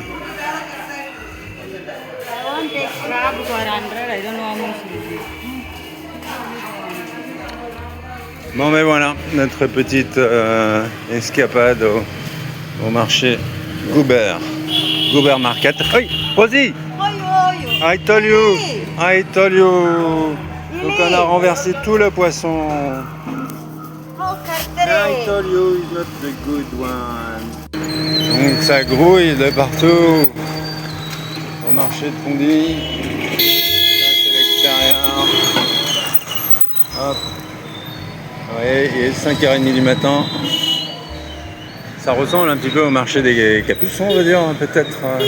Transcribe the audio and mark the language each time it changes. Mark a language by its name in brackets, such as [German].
[English] I want to take crab for 100 I don't know how much it is. [French] Bon ben voilà, notre petite escapade au marché Goober Market. [English] Hey, Rosie, I told you. [French] Donc on a renversé tout le poisson. [English] I told you it's not the good one. [French] Donc ça grouille de partout au marché de Pondy. Ça c'est l'extérieur. Hop. Ouais, il est 5h30 du matin. Ça ressemble un petit peu au marché des Capucins, on va dire, peut-être.